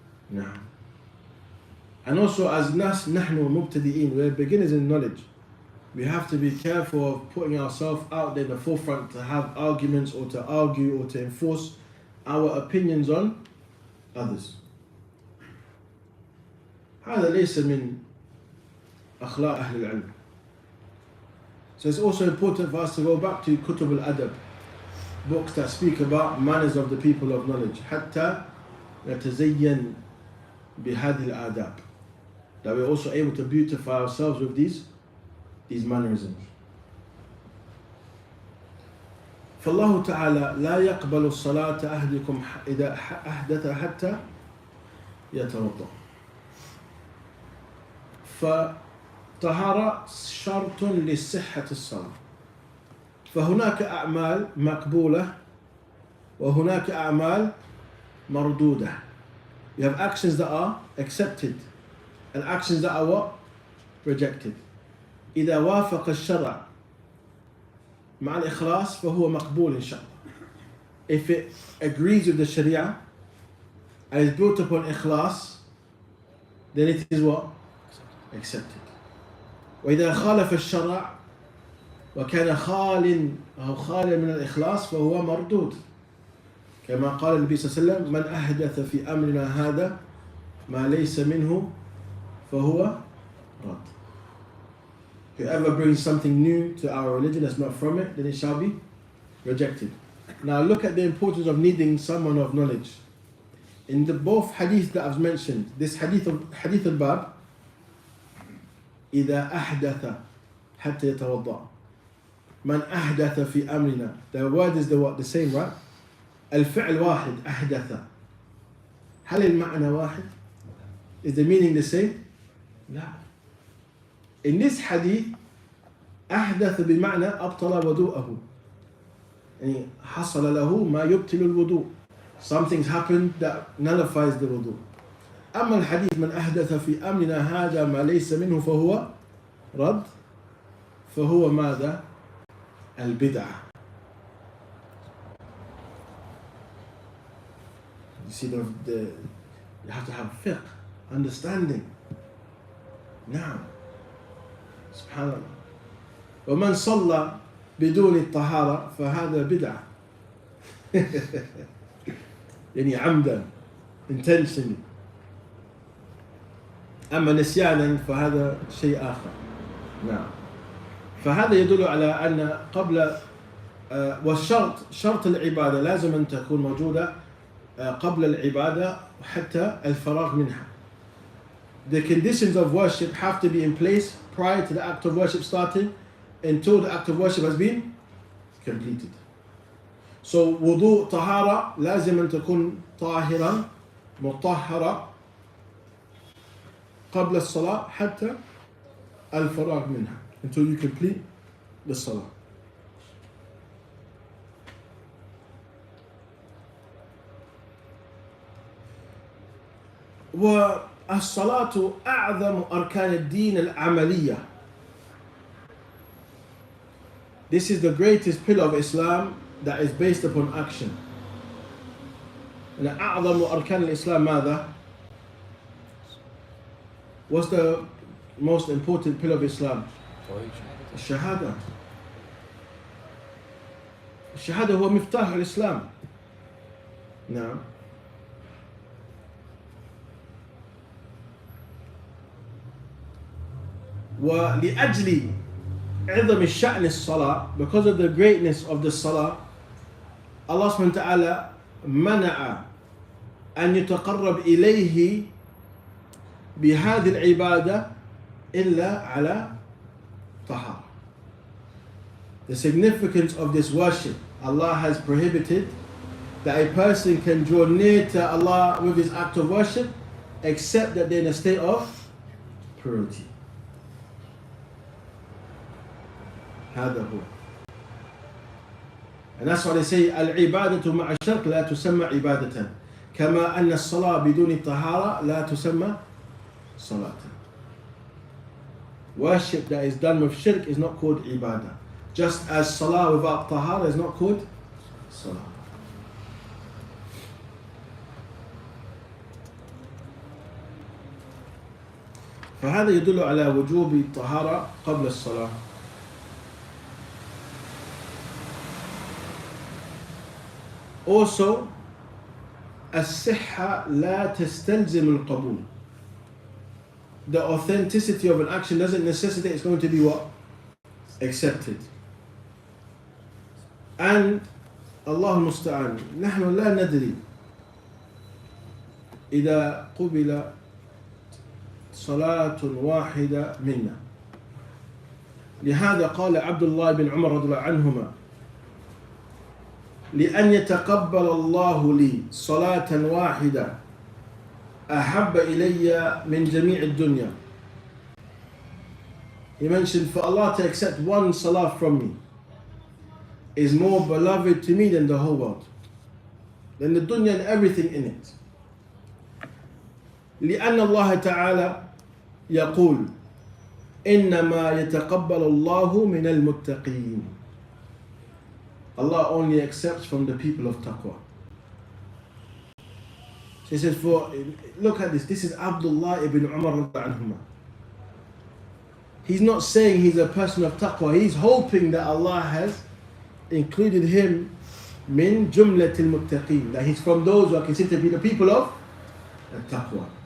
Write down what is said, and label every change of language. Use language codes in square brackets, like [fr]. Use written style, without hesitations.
[en] Now, and also as nas [ar] نحن مبتدئين, [en] we're beginners in knowledge. We have to be careful of putting ourselves out there in the forefront to have arguments or to argue or to enforce our opinions on others. [ar] هذا ليس من أخلاق أهل العلم. [en] So it's also important for us to go back to [ar] كتب الأدب, [en] books that speak about manners of the people of knowledge. [ar] حتى نتزين بهذه الآداب. [en] That we're also able to beautify ourselves with these mannerisms. [ar] فالله تعالى لا يقبل الصلاة أحدكم إذا أحدث حتى يتوضأ. فطهارة شرط لصحة الصلاة. فهناك أعمال مقبولة وهناك أعمال مردودة. [en] You have actions that are accepted and actions that are what? Rejected. [ar] إذا وافق الشرع مع الإخلاص فهو مقبول إن شاء الله. [en] If it agrees with the Sharia and is built upon إخلاص, then it is what? Accepted. [ar] وإذا خالف الشرع وكان خال أو خال من الإخلاص فهو مردود. كما قال النبي صلى الله عليه وسلم: من أحدث في أمرنا هذا ما ليس منه فهو رد. [en] Whoever brings something new to our religion that's not from it, then it shall be rejected. Now look at the importance of needing someone of knowledge. In the both hadith that I've mentioned, this hadith al-Bab, [ar] إذا أحدث حتى يتوضأ. من أحدث في أمرنا. [en] The word is the same, right? [ar] الفعل واحد أحدث. هل المعنى واحد? [en] Is the meaning the same? [ar] لا. [en] In this hadith, [ar] أحدث بمعنى أبطل وضوءه. يعني حصل له ما يبطل الوضوء. [en] Something's happened that nullifies the wudu. [ar] أما الحديث من أحدث في أمرنا هذا ما ليس منه فهو رد. فهو ماذا؟ البدعة. [en] You see, you have to have fiqh, understanding. [ar] نعم. سبحان الله. ومن صلى بدون الطهارة فهذا بدعة. يعني عمدا, [en] intentionally. [ar] أما نسيانا فهذا شيء آخر. نعم. فهذا يدل على أن قبل والشرط شرط العبادة لازم أن تكون موجودة قبل العبادة حتى الفراغ منها. [en] the conditions of worship have to be in place prior to the act of worship starting until the act of worship has been completed. [ar] So wudu طهارة لازم أن تكون طاهرا مطهرا قبل الصلاة حتى الفراغ منها, [en] until you complete the salah. [ar] والصلاة أعظم أركان الدين العملية. [en] This is the greatest pillar of Islam that is based upon action. [ar] And أعظم أركان الإسلام ماذا? [en] What's the most important pillar of Islam? [ar] الشهادة. الشهادة هو مفتاح الإسلام. نعم. ولأجل عظم الشأن الصلاة, [en] because of the greatness of the salah, [ar] Allah subhanahu wa ta'ala منع أن يتقرب إليه بهذه العبادة إلا على طهارة. [en] The significance of this worship, Allah has prohibited that a person can draw near to Allah with his act of worship except that they're in a state of purity. [ar] هذا هو. [en] And that's why they say [ar] العبادة مع الشرك لا تسمى عبادة كما أن الصلاة بدون الطهارة لا تسمى صلاة. [en] Worship that is done with shirk is not called ibadah, just as salah without tahara is not called salah. [ar] فهذا يدل على وجوب الطهارة قبل الصلاة. Also, الصحة لا تستلزم القبول. [en] The authenticity of an action doesn't necessitate it's going to be what? Accepted. [ar] And الله المستعان نحن لا ندري إذا قبل صلاة واحدة منا. لهذا قال عبد الله بن عمر رضي الله عنهما لأن يتقبل الله لي صلاة واحدة أحب إلي من جميع الدنيا. [en] He mentioned, for Allah to accept one salah from me is more beloved to me than the whole world, than the dunya and everything in it. [ar] لأن الله تعالى يقول إنما يتقبل الله من المتقين. [en] Allah only accepts from the people of taqwa. He says, look at this. This is Abdullah ibn Umar anhuma. He's not saying he's a person of taqwa. He's hoping that Allah has included him [ar] min jumlatil muttaqeen, [en] that he's from those who are considered to be the people of taqwa.